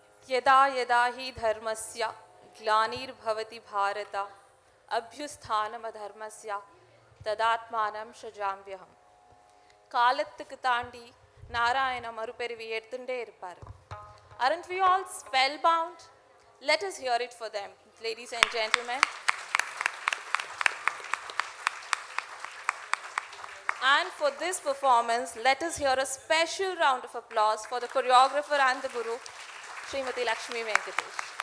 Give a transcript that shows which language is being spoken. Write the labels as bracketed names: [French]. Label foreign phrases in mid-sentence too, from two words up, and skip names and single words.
[Sanskrit] यदा यदा हि धर्मस्य ग्लानिर्भवति भारत अभ्युत्थानमधर्मस्य तदात्मानं सृजाम्यहम्. [Tamil] காலத்துக்கு தாண்டி நாராயண மறுபிறவி எடுத்துட்டே இருப்பார். [English] Aren't we all spellbound? Let us hear it for them, ladies and gentlemen. And for this performance, let us hear a special round of applause for the choreographer and the guru, Smt.Lakshmi Venkatesh.